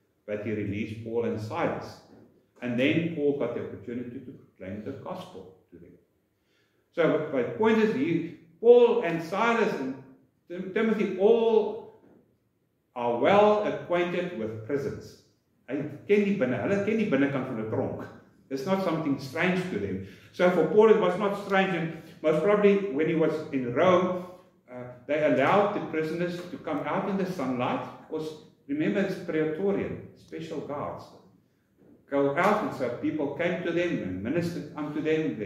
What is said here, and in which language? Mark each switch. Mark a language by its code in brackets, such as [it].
[en] But he released Paul and Silas. And then Paul got the opportunity to proclaim the gospel to them. So my point is, Paul and Silas and Timothy all are well acquainted with prisons. [af] Hulle ken die binnekant van 'n tronk. [en] It's not something strange to them. So for Paul it was not strange, and most probably when he was in Rome, they allowed the prisoners to come out in the sunlight, because remember it's Praetorian, special guards. Go out, and so people came to them and ministered unto them.